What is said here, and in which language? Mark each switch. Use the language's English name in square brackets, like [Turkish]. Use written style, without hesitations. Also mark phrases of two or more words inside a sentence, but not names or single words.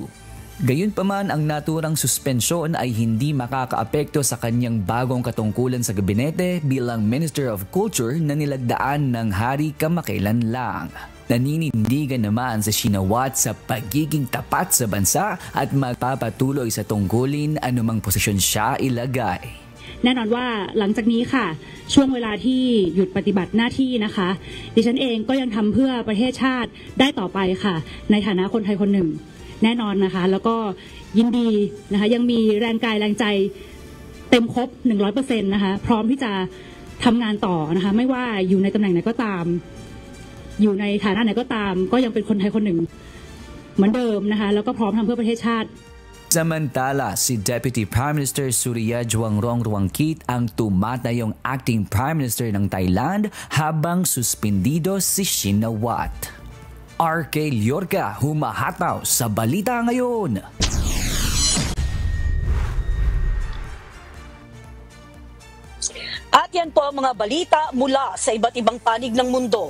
[Filipino] Gayunpaman, ang naturang suspensyon ay hindi makakaapekto sa kanyang bagong katungkulan sa gabinete bilang [English] Minister of Culture [Filipino] na nilagdaan ng hari kamakailan lang. Naninindigan naman sa Shinawatra sa pagiging tapat sa bansa at magpapatuloy sa tungkulin anumang posisyon siya ilagay. [Thai] แน่นอนว่าหลังจากนี้ค่ะช่วงเวลาที่หยุดปฏิบัติหน้าที่นะคะดิฉันเองก็ยังทำเพื่อประเทศชาติได้ต่อไปค่ะในฐานะคนไทยคนหนึ่งแน่นอนนะคะแล้วก็ยินดีนะคะยังมีแรงกายแรงใจเต็มครบ 100% นะคะพร้อมที่จะทำงานต่อนะคะไม่ว่าอยู่ในตำแหน่งไหนก็ตามอยู่ในฐานะไหนก็ตามก็ยังเป็นคนไทยคนหนึ่งเหมือนเดิมนะคะแล้วก็พร้อมทำเพื่อประเทศชาติ [Filipino] Samantala, si [English] Deputy Prime Minister [Filipino] Surya Juangrong Ruangkit ang tumatayong [English] acting Prime Minister [Filipino] ng Thailand habang suspendido si Shinawatra. RK Liorca, humahataw sa balita ngayon. At yan po ang mga balita mula sa iba't ibang panig ng mundo.